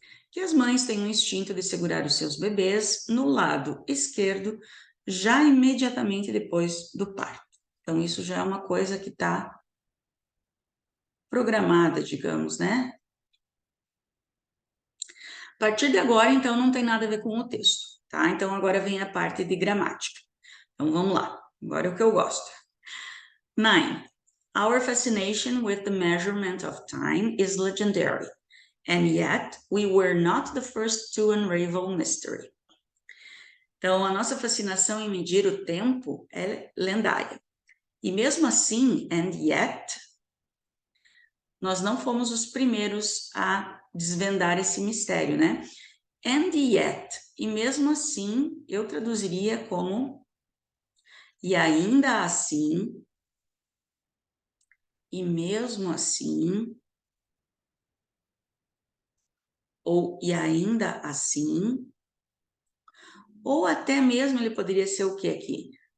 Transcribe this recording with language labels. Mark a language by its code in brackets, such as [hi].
[pt] Que as mães têm um instinto de segurar os seus bebês no lado esquerdo, já imediatamente depois do parto. Então, isso já é uma coisa que está programada, digamos, né? A partir de agora, então, não tem nada a ver com o texto, tá? Então, agora vem a parte de gramática. Então, vamos lá. Agora é o que eu gosto. 9. [en] Our fascination with the measurement of time is legendary, and yet we were not the first to unravel mystery. [pt] Então, a nossa fascinação em medir o tempo é lendária. E mesmo assim, [en] and yet, [pt] nós não fomos os primeiros a desvendar esse mistério, né? [en] And yet, [pt] e mesmo assim, eu traduziria como e ainda assim, e mesmo assim, ou e ainda assim, ou até mesmo ele poderia ser o que aqui?